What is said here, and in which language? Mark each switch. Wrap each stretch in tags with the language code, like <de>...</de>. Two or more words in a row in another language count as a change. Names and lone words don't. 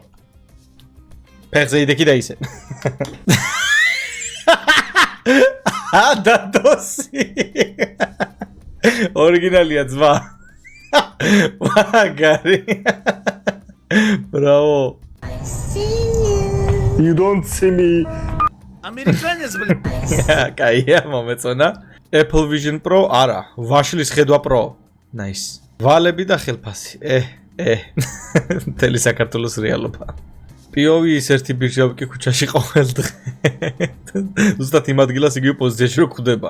<ka>ფეხზე იდექი და ისე. დადოსი. ორიგინალია ძმა. მაგარი. ბრავო.</ka> <en>You don't see me. Americans,</en> <ka>კაია, მომეწონა. Apple Vision Pro არა, ვაშლის ხედვა Pro. Nice. ვალები და ხელფასი. მთელი საქართველოს რეალობა. POV-ის ერთი ბიჭავკი ქუჩაში ყოველ დღე. ზუსტად იმ ადგილას იგივე პოზიციაში რო ხვდება.</ka>